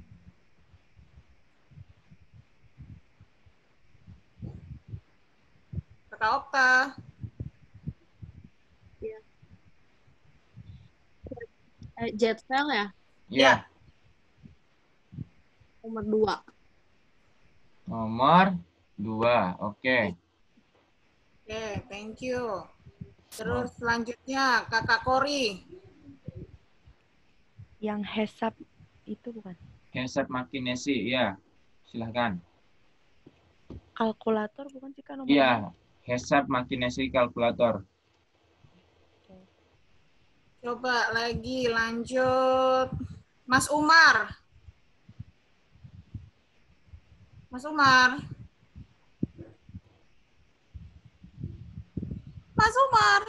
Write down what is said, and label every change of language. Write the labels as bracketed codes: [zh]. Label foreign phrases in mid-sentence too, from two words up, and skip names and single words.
[id] Kakak Okta. Jetvel ya? Ya. Nomor 2. Nomor 2. Oke. Oke, [en] thank you. [id] Terus selanjutnya, Kakak Kori. Yang hesap itu bukan? [tr] Hesap makinesi, [id] ya. Silahkan. Kalkulator bukan sih, Kak, nomor Iya, [tr] hesap makinesi [id] kalkulator. Coba lagi lanjut. Mas Umar. Mas Umar. Mas Umar.